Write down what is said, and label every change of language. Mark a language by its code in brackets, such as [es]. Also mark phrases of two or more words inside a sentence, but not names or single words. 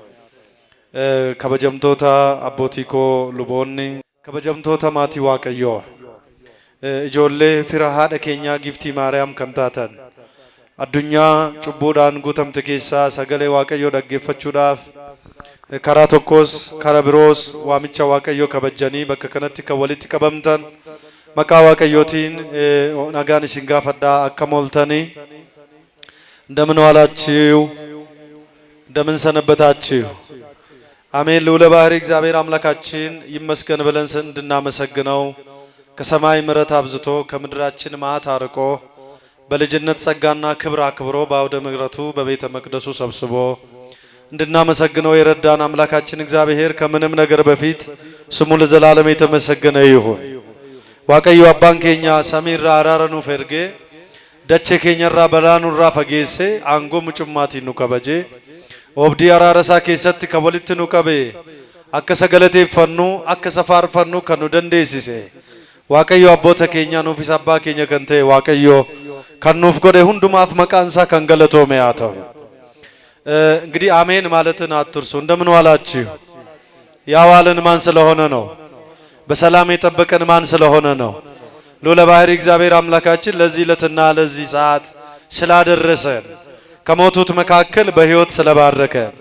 [om] kabajamtoota abbootii koo luboonni kabajamtoota maatii waaqayyo ijoollee fira haadha keenyaa giftii maariyaam kan taatan addunyaa cubbuudhaan guutamte keessaa sagalee waaqayyo dhaggeeffachuudhaaf karaa tokkos karaa biroos waamicha waaqayyo kabajanii bakka kanatti kan walitti qabamtan maqaa waaqayyootiin nagaan isin gaafadhaa akka mooltanii [am] እንደምን ዋላችሁ እንደምን ሰነበታችሁ አሜን ልዑለ ባሕርይ እግዚአብሔር አምላካችን ይመስገን ብለን እንድናመሰግነው ከሰማይ ምሕረት አብዝቶ ከምድራችን መዓት አርቆ በልጅነት ጸጋና ክብር አክብሮ በአውደ ምሕረቱ በቤተ መቅደሱ ሰብስቦ እንድናመሰግነው የረዳን አምላካችን እግዚአብሔር ከምንም ነገር በፊት ስሙ ለዘላለም የተመሰገነ ይሁን። [om] waaqayyo abbaan keenya samiirraa araara nuuf ergee dachee keenyarraa balaa nurraa fageesse aangoo mucummaatiin nu kabaje obdii araara isaa keessatti kan walitti nu qabe akka sagalateeffannu akka safaarfannu kan nu dandeessise waaqayyo abboota keenya nuufis abbaa keenya kan ta'e waaqayyo kan nuuf godhe hundumaaf maqaan isaa kan galatoome haa ta'u [am] እንግዲህ አሜን ማለትን አትርሱ እንደምን ዋላችሁ ያዋልን ማን ስለሆነ ነው በሰላም የጠበቀን ማን ስለሆነ ነው ልዑለ ባሕርይ እግዚአብሔር አምላካችን ለዚህ ለትና ለዚህ ሰዓት ስላደረሰን ከሞቱት መካከል በሕይወት ስለባረከ